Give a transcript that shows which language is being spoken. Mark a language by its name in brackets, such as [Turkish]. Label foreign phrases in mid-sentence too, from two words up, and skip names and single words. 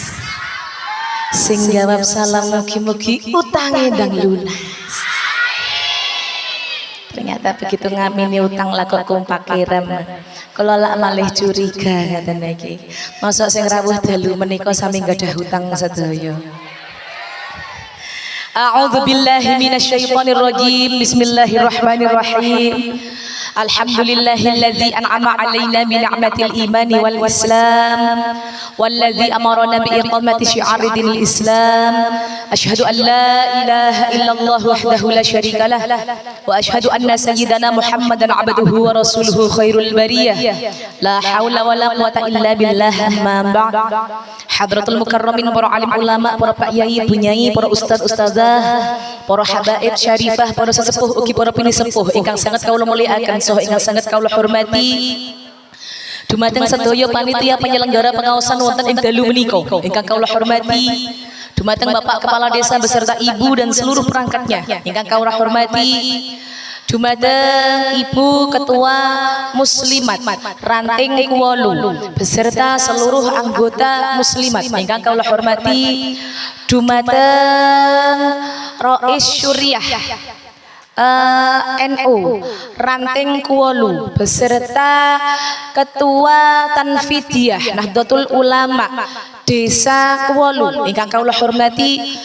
[Javanese] Sing jawab salam mugi-mugi utange ndang lunas. [Indonesian] Ternyata begitu [Javanese] ngamini utang lah kok kompak irem. Kalau lak malih curiga ngaten iki. Mosok sing rawuh dalu menika sami gadah hutang sedaya. [Arabic] أعوذ بالله من الشيطان الرجيم. بسم الله الرحمن الرحيم. الحمد لله الذي أنعم علينا بنعمة الإيمان والإسلام والذي أمرنا بإقامة شعائر دين الإسلام. أشهد أن لا إله إلا الله وحده لا شريك له وأشهد أن سيدنا محمدا عبده ورسوله خير البرية. لا حول ولا قوة إلا بالله. أما بعد. حضرات المكرمين, [Javanese] para alim ulama, para pak yai, bunyai, para ustaz ustazah, para habaib syarifah, para sesepuh ugi para pinisepuh ingkang sangat kawula mulyakaken saha ingkang sangat kawula hormati. Dumateng sedaya panitia penyelenggara pengaosan wonten ing dalu menika ingkang kawula hormati. Dumateng Bapak Kepala Desa [Indonesian] beserta Ibu dan seluruh perangkatnya [Javanese] ingkang kawula hormati. Dumateng Ibu Ketua Muslimat Ranting Kuwolu [Indonesian] beserta seluruh anggota muslimat [Javanese] ingkang kawula hormati. Dumateng Rois Syuriah NU Ranting Kuwolu beserta Ketua Tanfidiyah Nahdlatul Ulama Desa Kuwolu ingkang kawula hormati.